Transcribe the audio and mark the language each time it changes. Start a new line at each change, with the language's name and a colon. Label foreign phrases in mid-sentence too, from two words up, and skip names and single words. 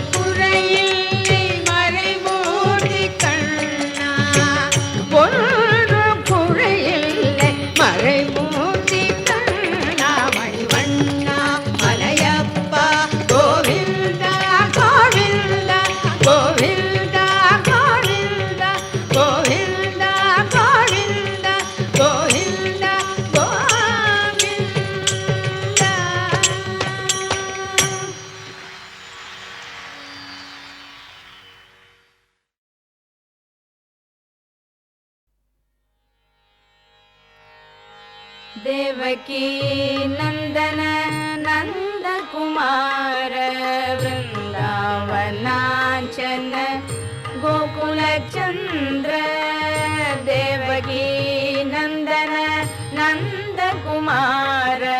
Tamil: குறையில்லை மறைமூர்த்தி கண்ணா ஒன்றும் குறையில்லை மறைமூர்த்தி கண்ணா மணிவண்ணா மலையப்பா கோவிந்தா கோவிந்தா கோவிந்தா கோவிந்தா கோவிந்தா கோவிந்தா கோவிந்தா கோவிந்தா
Hindi: देवकी नंदन नंद कुमार वृंदावनाचन गोकुल चंद्र देवकी नंदन नंद कुमार